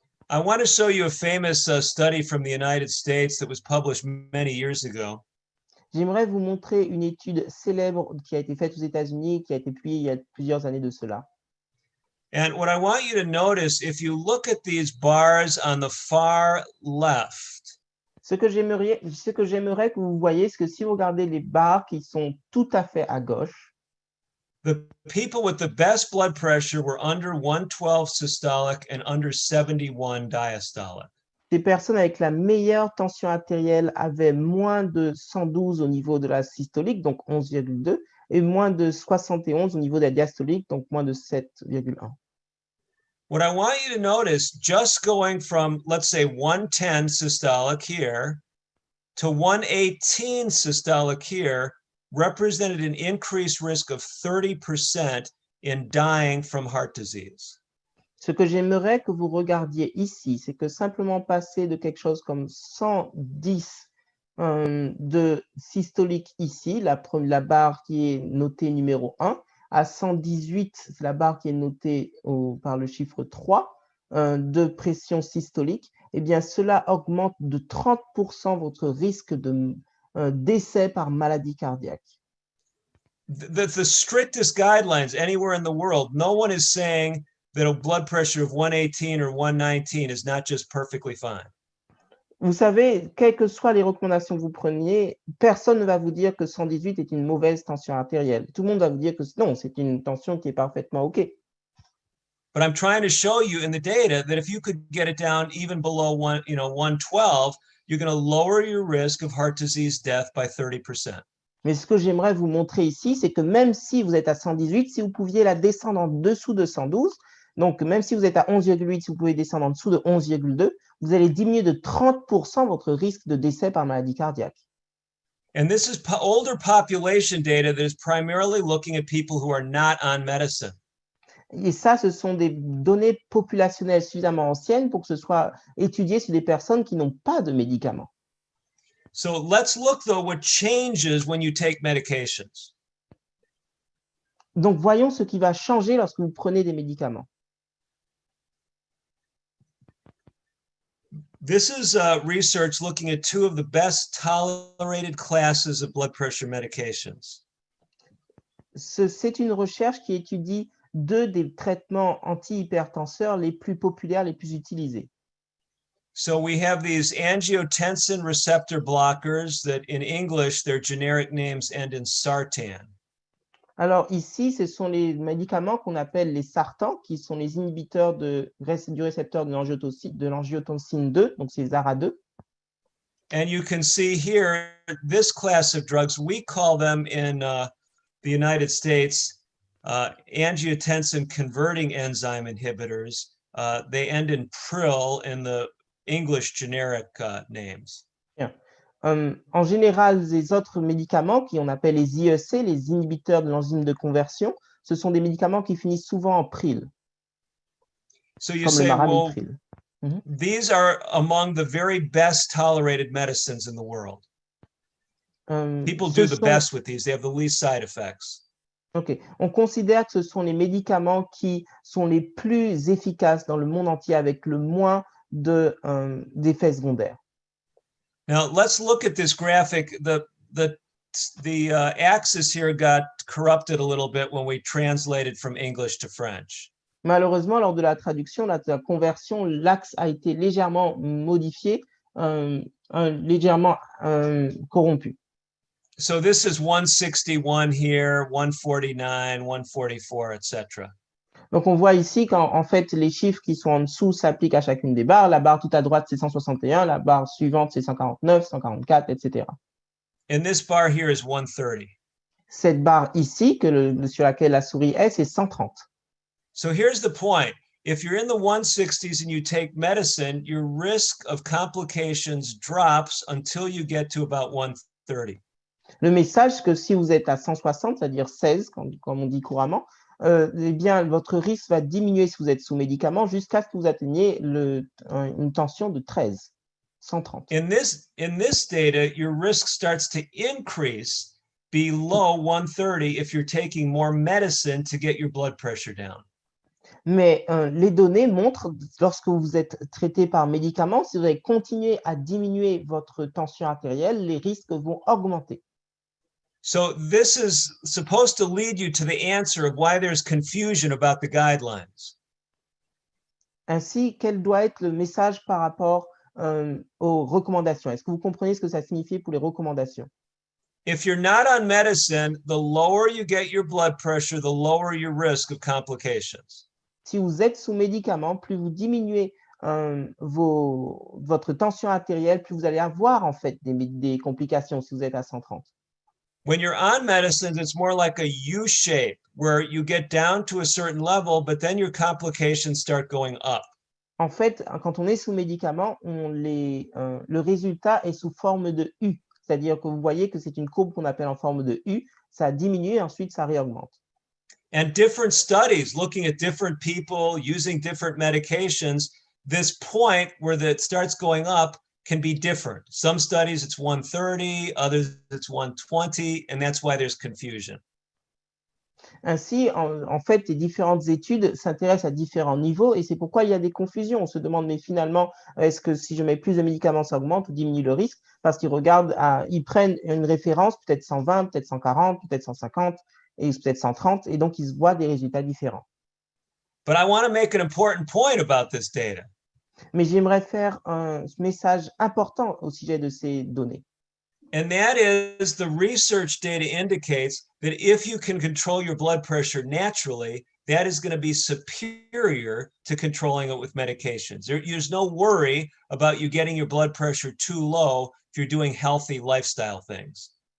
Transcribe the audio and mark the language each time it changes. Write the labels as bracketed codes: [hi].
[en] I want to show you a famous study from the United States that was published many years ago. [fr] J'aimerais vous montrer une étude célèbre qui a été faite aux États-Unis, qui a été publiée il y a plusieurs années de cela. [en] And what I want you to notice, if you look at these bars on the far left, [fr] Ce que j'aimerais que vous voyez, c'est que si vous regardez les barres qui sont tout à fait à gauche, [en] the people with the best blood pressure were under 112 systolic and under 71 diastolic. [fr] les personnes avec la meilleure tension artérielle avaient moins de 112 au niveau de la systolique, donc 11,2, et moins de 71 au niveau de la diastolique, donc moins de 7,1. [en] What I want you to notice, just going from, let's say, 110 systolic here to 118 systolic here represented an increased risk of 30% in dying from heart disease. [fr] Ce que j'aimerais que vous regardiez ici, c'est que simplement passer de quelque chose comme 110 de systolique ici, la barre qui est notée numéro 1, à 118, c'est la barre qui est notée par le chiffre 3 de pression systolique, eh bien cela augmente de 30% votre risque de décès par maladie cardiaque. [en] The strictest guidelines anywhere in the world, no one is saying that a blood pressure of 118 or 119 is not just perfectly fine. [fr] Vous savez, quelles que soient les recommandations que vous preniez, personne ne va vous dire que 118 est une mauvaise tension artérielle. Tout le monde va vous dire que non, c'est une tension qui est parfaitement OK. [en] But I'm trying to show you in the data that if you could get it down even below 112, you're going to lower your risk of heart disease death by 30%. [fr] Mais ce que j'aimerais vous montrer ici, c'est que même si vous êtes à 118, si vous pouviez la descendre en dessous de 112, donc même si vous êtes à 11,8, si vous pouvez descendre en dessous de 11,2, vous allez diminuer de 30% votre risque de décès par maladie cardiaque. [en] And this is older population data that is primarily looking at people who are not on medicine. [fr] Et ça, ce sont des données populationnelles suffisamment anciennes pour que ce soit étudié sur des personnes qui n'ont pas de médicaments. [en] So let's look, though, what changes when you take medications. [fr] Donc, voyons ce qui va changer lorsque vous prenez des médicaments. [en] This is research looking at two of the best tolerated classes of blood pressure medications. [fr] C'est une recherche qui étudie deux des traitements antihypertenseurs les plus populaires, les plus utilisés. [en] So we have these angiotensin receptor blockers that in English, their generic names end in sartan. [fr] Alors ici, ce sont les médicaments qu'on appelle les sartans, qui sont les inhibiteurs du récepteur de l'angiotensine 2, donc c'est ARA2. [en] And you can see here, this class of drugs, we call them in the United States angiotensin converting enzyme inhibitors. They end in pril in the English generic names. [fr] Bien. En général, les autres médicaments qu'on appelle les IEC, les inhibiteurs de l'enzyme de conversion, ce sont des médicaments qui finissent souvent en pril, [en] So you [fr] comme le [en] say, well, [fr] maramipril. [en] these are among the very best tolerated medicines in the world. People do the best with these. They have the least side effects. OK. [fr] On considère que ce sont les médicaments qui sont les plus efficaces dans le monde entier avec le moins d'effets secondaires. [en] Now let's look at this graphic. The axis here got corrupted a little bit when we translated from English to French. [fr] Malheureusement, lors de la traduction, de la conversion, l'axe a été légèrement modifié, légèrement corrompu. [en] So this is 161 here, 149, 144, etc. [fr] Donc, on voit ici qu'en fait, les chiffres qui sont en dessous s'appliquent à chacune des barres. La barre tout à droite, c'est 161. La barre suivante, c'est 149, 144, etc. [en] And this bar here is 130. [fr] Cette barre ici, sur laquelle la souris est, c'est 130. [en] So here's the point. If you're in the 160s and you take medicine, your risk of complications drops until you get to about 130. [fr] Le message, c'est que si vous êtes à 160, c'est-à-dire 16, comme on dit couramment, eh bien, votre risque va diminuer si vous êtes sous médicament jusqu'à ce que vous atteigniez une tension de 13, 130. [en] In this data, your risk starts to increase below 130 if you're taking more medicine to get your blood pressure down. [fr] Mais les données montrent, lorsque vous êtes traité par médicament, si vous allez continuer à diminuer votre tension artérielle, les risques vont augmenter. [en] So this is supposed to lead you to the answer of why there's confusion about the guidelines. [fr] Ainsi, quel doit être le message par rapport aux recommandations? Est-ce que vous comprenez ce que ça signifie pour les recommandations? [en] If you're not on medicine, the lower you get your blood pressure, the lower your risk of complications. [fr] Si vous êtes sous médicament, plus vous diminuez votre tension artérielle, plus vous allez avoir en fait des complications si vous êtes à 130. [en] When you're on medicines, it's more like a U shape where you get down to a certain level, but then your complications start going up. [fr] En fait, quand on est sous médicament, le résultat est sous forme de U. C'est-à-dire que vous voyez que c'est une courbe qu'on appelle en forme de U. Ça diminue et ensuite ça réaugmente. [en] And different studies looking at different people using different medications, this point where it starts going up can be different. Some studies it's 130, others it's 120, and that's why there's confusion. [fr] Ainsi, en fait, les différentes études s'intéressent à différents niveaux et c'est pourquoi il y a des confusions. On se demande, mais finalement, est-ce que si je mets plus de médicaments, ça augmente ou diminue le risque? Parce qu'ils regardent, ils prennent une référence, peut-être 120, peut-être 140, peut-être 150 et peut-être 130, et donc ils se voient des résultats différents. [en] But I want to make an important point about this data. [fr] Mais j'aimerais faire un message important au sujet de ces données. [en] And that is the research data indicates that if you can control your blood pressure naturally, that is going to be superior to controlling it with medications. There's no worry about you getting your blood pressure too low if you're doing healthy lifestyle things.